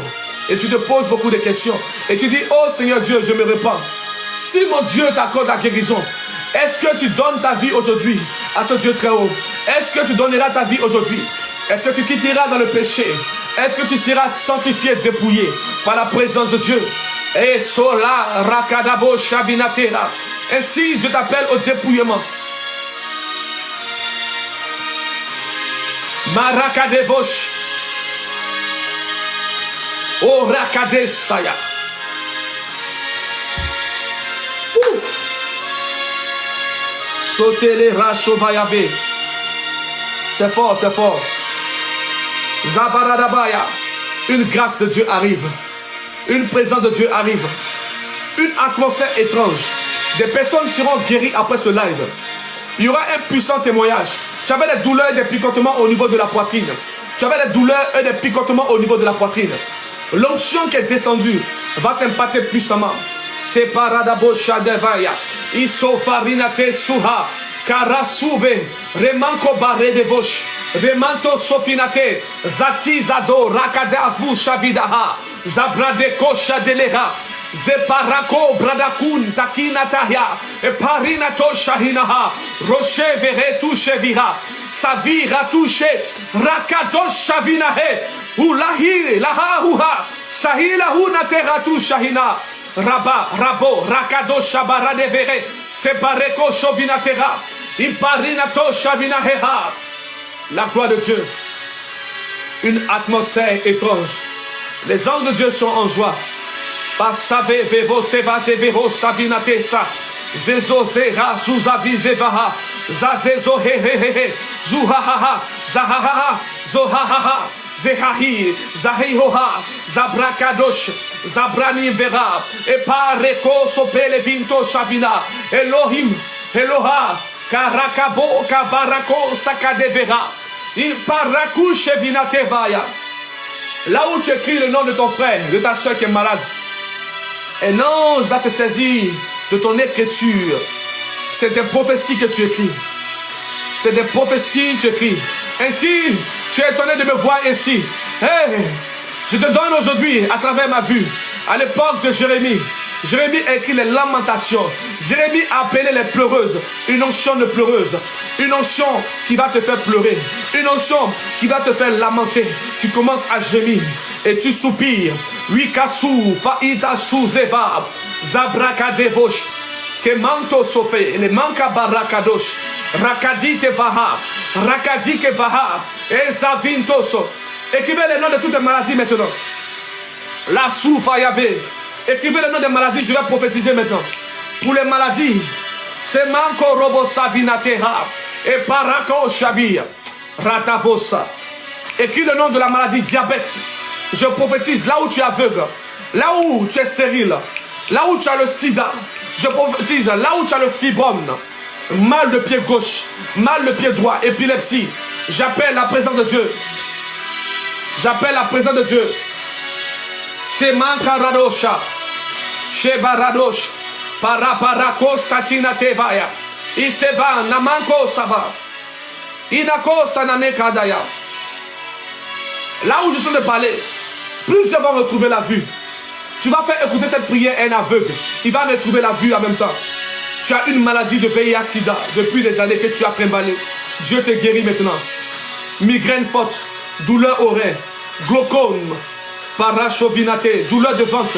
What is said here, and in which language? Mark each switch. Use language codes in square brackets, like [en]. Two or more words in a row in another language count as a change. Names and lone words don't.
[fr] Et tu te poses beaucoup de questions. Et tu dis, oh Seigneur Dieu, je me répands. Si mon Dieu t'accorde la guérison, est-ce que tu donnes ta vie aujourd'hui à ce Dieu très haut? Est-ce que tu donneras ta vie aujourd'hui? Est-ce que tu quitteras dans le péché? Est-ce que tu seras sanctifié, dépouillé par la présence de Dieu? Et sola rakadabo shavinatera. Ainsi, Dieu t'appelle au dépouillement. Marakadevosh. O rakadesaya. Sauter les rachovayabe. C'est fort, c'est fort. Zabaradabaya. Une grâce de Dieu arrive. Une présence de Dieu arrive. Une atmosphère étrange. Des personnes seront guéries après ce live. Il y aura un puissant témoignage. Tu avais des douleurs et des picotements au niveau de la poitrine. Tu avais des douleurs et des picotements au niveau de la poitrine. L'onction qui est descendue va t'impacter puissamment. Separadabo shadevaya. Isofarinate suha. Karasuve. Remanko bare de vosh. Remanto sofinate. Zati zado rakadavu shavidaha. Zabradeko shadeleha. Zeparako bradakun takinataya. Eparinato shahinaha. Roche vere touche vira. Savira touche. Rakadosh shavinahe. Ulahi laha uha. Sahila hunate ratu shahina. Rabba, Rabo, Rakado, Shabarade Vere, Separeko Shovinatera. Iparinato Shavinaheha. La gloire de Dieu. Une atmosphère étrange. Les anges de Dieu sont en joie. Pasave vevo seva zevero savinate sa. Zezo zera zuzavi zevaha. Zazezo he he he he. Zuhahaha. Zahahaha. Zohahaha. Zehahi. Zahihoha. Zabrakadosh. Zabrani vera. Epareko sopele vinto shavina. Elohim. Eloha. Karakabo kabarako sakadevera. Iparaku shevinate vaya. Là où tu écris le nom de ton frère, de ta soeur qui est malade, un ange va se saisir de ton écriture. C'est des prophéties que tu écris. C'est des prophéties que tu écris. Ainsi, tu es étonné de me voir ainsi. Hey, je te donne aujourd'hui, à travers ma vue, à l'époque de Jérémie. Jérémie a écrit les lamentations. Jérémie a appelé les pleureuses. Une onction de pleureuse. Une onction qui va te faire pleurer. Une onction qui va te faire lamenter. Tu commences à gémir et tu soupires. Wikasu, faitasu zeva, zabrakadevosh, kemanto sofe, ne manka barakadosh, rakadi tevaha, rakadi kevaha, et zavintoso. Écrivez les noms de toutes les maladies maintenant. La soufa yave. Écrivez le nom des maladies, je vais prophétiser maintenant. Pour les maladies, c'est manko robo savinatera et parako shabia ratavosa. Écris le nom de la maladie, diabète. Je prophétise là où tu es aveugle, là où tu es stérile, là où tu as le sida. Je prophétise là où tu as le fibrome, mal de pied gauche, mal de pied droit, épilepsie. J'appelle la présence de Dieu. J'appelle la présence de Dieu. C'est mankaradosha. Shebaradosh, Paraparako Satina Tevaya, Iseva Namanko Saba, Inako Sananekadaya. Là où je suis de parler, plusieurs vont retrouver la vue. Tu vas faire écouter cette prière à un aveugle. Il va retrouver la vue en même temps. Tu as une maladie de VIH-Sida depuis des années que tu as trimballé. Dieu te guérit maintenant. Migraine forte, douleur au rein, glaucome, parachovinate, douleur de ventre.